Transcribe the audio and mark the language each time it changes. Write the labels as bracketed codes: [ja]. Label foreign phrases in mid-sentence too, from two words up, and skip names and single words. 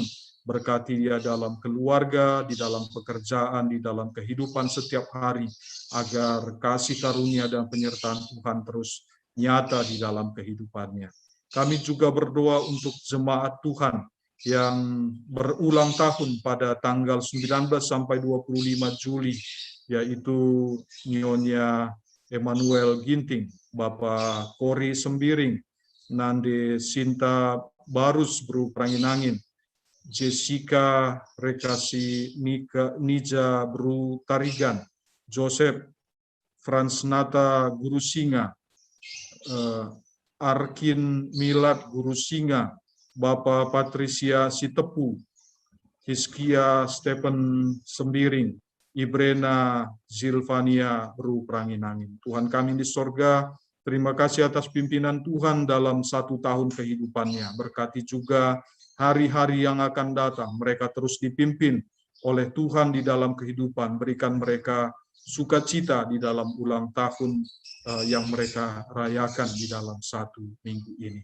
[id] Berkati dia dalam keluarga, di dalam pekerjaan, di dalam kehidupan setiap hari, agar kasih karunia dan penyertaan Tuhan terus nyata di dalam kehidupannya. Kami juga berdoa untuk jemaat Tuhan yang berulang tahun pada tanggal 19 sampai 25 Juli, yaitu Nyonya Emmanuel Ginting, Bapak Kori Sembiring, Nande Sinta Barus Bru Pranginangin, Jessica Rekasi Nija Bru Tarigan, Joseph Fransnata Guru Singa, Arkin Milad Guru Singa, Bapak Patricia Sitepu, Hiskia Stephen Sembiring, Ibrena Zilvania Bru Pranginangin. Tuhan kami di sorga, terima kasih atas pimpinan Tuhan dalam 1 tahun kehidupannya. Berkati juga hari-hari yang akan datang, mereka terus dipimpin oleh Tuhan di dalam kehidupan. Berikan mereka sukacita di dalam ulang tahun yang mereka rayakan di dalam 1 minggu ini.